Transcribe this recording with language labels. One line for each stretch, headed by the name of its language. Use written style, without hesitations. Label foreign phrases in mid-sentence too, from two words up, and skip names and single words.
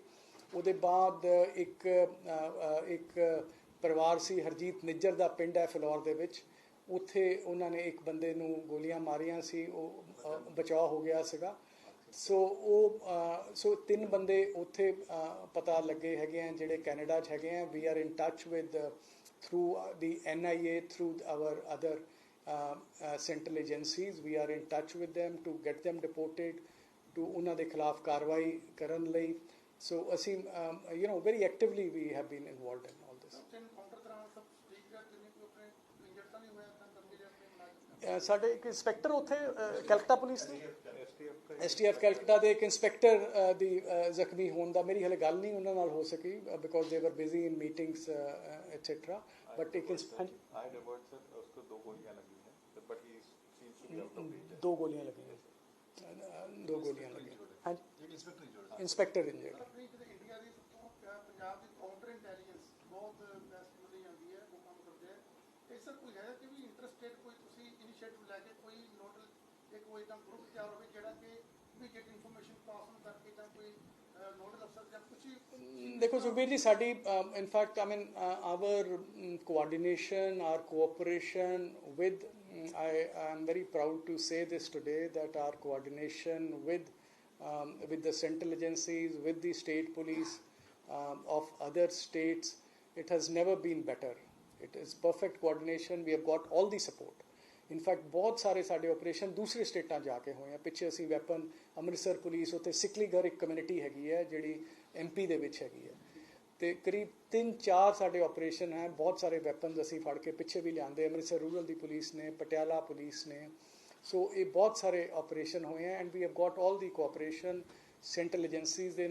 Punjabi: ਉਹਦੇ ਬਾਅਦ ਇੱਕ ਪਰਿਵਾਰ ਸੀ ਹਰਜੀਤ ਨਿੱਜਰ ਦਾ ਪਿੰਡ ਹੈ ਫਿਲੌਰ ਦੇ ਵਿੱਚ, ਉੱਥੇ ਉਹਨਾਂ ਨੇ ਇੱਕ ਬੰਦੇ ਨੂੰ ਗੋਲੀਆਂ ਮਾਰੀਆਂ ਸੀ, ਉਹ ਬਚਾਅ ਹੋ ਗਿਆ ਸੀਗਾ। ਸੋ 3 ਬੰਦੇ ਉੱਥੇ ਪਤਾ ਲੱਗੇ ਹੈਗੇ ਆ, ਜਿਹੜੇ ਕੈਨੇਡਾ 'ਚ ਹੈਗੇ ਆ।
English: We are in touch with through the NIA, through our other central agencies. We are in touch with them to get them deported,
Punjabi: ਟੂ ਉਹਨਾਂ ਦੇ ਖਿਲਾਫ ਕਾਰਵਾਈ ਕਰਨ ਲਈ।
English: So ਅਸੀਂ very actively we have been involved in all this।
Punjabi: ਸਾਡੇ ਇੱਕ ਇੰਸਪੈਕਟਰ ਉੱਥੇ ਕੈਲਕਟਾ ਪੁਲਿਸ ਦੇ STF ਕੈਲਕਟਾ ਦੇ ਇੱਕ ਇੰਸਪੈਕਟਰ ਦੀ ਜ਼ਖਮੀ ਹੋਣ ਦਾ ਮੇਰੀ ਹਲੇ ਗੱਲ ਨਹੀਂ ਉਹਨਾਂ ਨਾਲ ਹੋ ਸਕੀ
English: because they were busy in meetings etcetera but
Punjabi: ਇੱਕ
Hindi: दो गोलियां लगी हैं हाँ
English: inspector injured
Punjabi: ਇੰਡੀਆ ਦੀ ਪੰਜਾਬ ਦੀ
English: counter intelligence
Punjabi: ਬਹੁਤ ਬੈਸਟ ਮੰਨੀ ਜਾਂਦੀ ਹੈ ਉਹ ਕੰਮ ਕਰਦੇ ਆ ਇਹ ਸਰ ਕੋਈ ਹੈ ਕਿ ਵੀ ਇੰਟਰਸਟੇਡ ਕੋਈ ਤੁਸੀਂ ਇਨੀਸ਼ੀਏਟਿਵ ਲੈ ਕੇ ਕੋਈ ਨੋਡਲ ਇੱਕ ਕੋਈ ਇਦਾਂ ਗਰੁੱਪ ਤਿਆਰ ਹੋਵੇ ਜਿਹੜਾ ਕਿ
English: immediate information pass on
Punjabi: ਕਰਕੇ ਜਾਂ ਕੋਈ
English: nodal officer
Punjabi: ਜਾਂ ਕੁਝ ਦੇਖੋ ਸੁਖਬੀਰ ਜੀ ਸਾਡੀ
English: in fact I mean our coordination our cooperation with I am very proud to say this today that our coordination with the central agencies with the state police of other states it has never been better it is perfect coordination we have got all the support ਇਨਫੈਕਟ
Punjabi: ਬਹੁਤ ਸਾਰੇ ਸਾਡੇ ਆਪਰੇਸ਼ਨ ਦੂਸਰੇ ਸਟੇਟਾਂ ਜਾ ਕੇ ਹੋਏ ਆ ਪਿੱਛੇ ਅਸੀਂ ਵੈਪਨ ਅੰਮ੍ਰਿਤਸਰ ਪੁਲਿਸ ਉੱਥੇ ਸਿਕਲੀਗਰ ਇੱਕ ਕਮਿਊਨਿਟੀ ਹੈਗੀ ਹੈ ਜਿਹੜੀ MP ਦੇ ਵਿੱਚ ਹੈਗੀ ਹੈ ਤੇ ਕਰੀਬ 3-4 ਸਾਡੇ ਆਪਰੇਸ਼ਨ ਹੈ ਬਹੁਤ ਸਾਰੇ ਵੈਪਨਸ ਅਸੀਂ ਫੜ ਕੇ ਪਿੱਛੇ ਵੀ ਲਿਆਂਦੇ ਅੰਮ੍ਰਿਤਸਰ ਰੂਰਲ ਦੀ ਪੁਲਿਸ ਨੇ ਪਟਿਆਲਾ ਪੁਲਿਸ ਨੇ ਸੋ ਇਹ ਬਹੁਤ ਸਾਰੇ ਆਪਰੇਸ਼ਨ ਹੋਏ ਆ
English: and we have got all the cooperation central agencies
Punjabi: ਦੇ